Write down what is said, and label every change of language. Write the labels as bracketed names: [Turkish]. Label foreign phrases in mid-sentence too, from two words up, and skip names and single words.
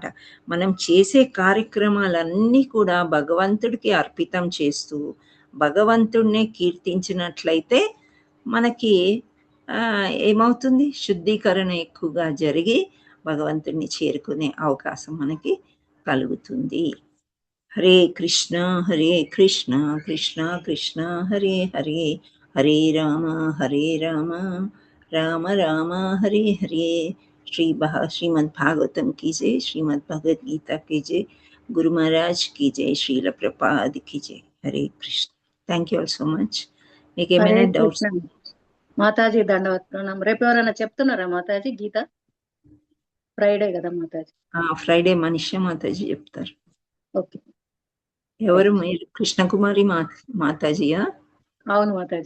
[Telugu] మనం చేసే కార్యక్రమాలన్నీ కూడా భగవంతుడికి అర్పితం చేస్తూ భగవంతుడినే కీర్తించినట్లయితే మనకి ఏమవుతుంది, శుద్ధీకరణ ఎక్కువగా జరిగి భగవంతుడిని చేరుకునే అవకాశం మనకి కలుగుతుంది. [Sanskrit] హరే కృష్ణ కృష్ణ కృష్ణ హరే హరే, హరే రామ రామ రామ హరే హరే. [Hindi] श्रीमद् भागवतम की जय, श्रीमद् भगवद गीता की जय, गुरु महाराज की जय, श्रील प्रपाद की जय. हरे कृष्ण. [English] Thank you all so much. [Telugu] మీకు ఏమైనా డౌట్స్? మాతాజీ దండవత్ ప్రణామం. రేపు ఎవరైనా చెప్తున్నారా మాతాజీ గీత? ఫ్రైడే కదా మాతాజీ? ఫ్రైడే మనీషా మాతాజీ చెప్తారు. ఓకే. ఎవరు మీరు? కృష్ణకుమారి మాతాజీయా? అవును మాతాజీ.